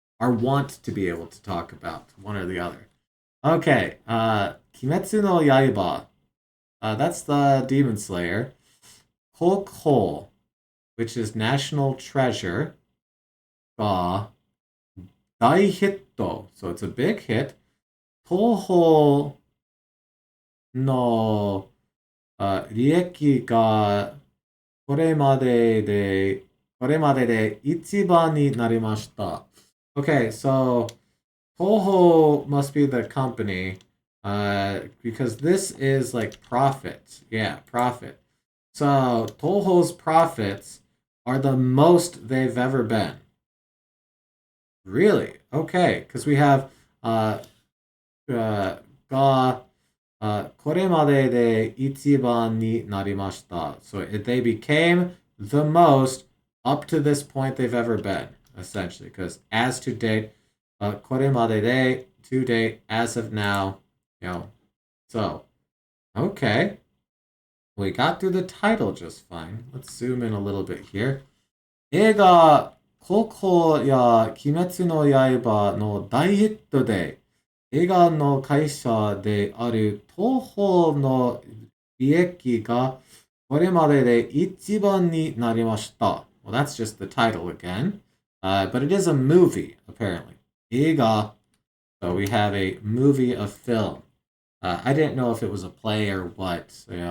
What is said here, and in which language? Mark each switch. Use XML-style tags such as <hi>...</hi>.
<en>Or want to be able to talk about. One or the other. Okay, Kimetsu no Yaiba. That's the Demon Slayer. Kokho, which is National Treasure.</en> <ja>Ga Daihitto.</ja> <en>So it's a big hit.</en> <ja>Toho no 利益がこれまでで一番になりました。</ja> <en>Okay, so Toho must be the company, because this is like profit. Yeah, profit. So Toho's profits are the most they've ever been. Really? Okay, because we have ga</en> <ja>これまでで一番になりました.</ja> <en>So they became the most up to this point they've ever been, essentially. Because as to date, これまでで to date, as of now, you know. So, okay. We got through the title just fine. Let's zoom in a little bit here.</en> <ja>映画、ココや鬼滅の刃の大ヒットで、映画の会社である東宝の利益がこれまでで一番になりました.</ja> <en>Well, that's just the title again. But it is a movie, apparently. 映画.So we have a movie, a film. I didn't know if it was a play or what.</en>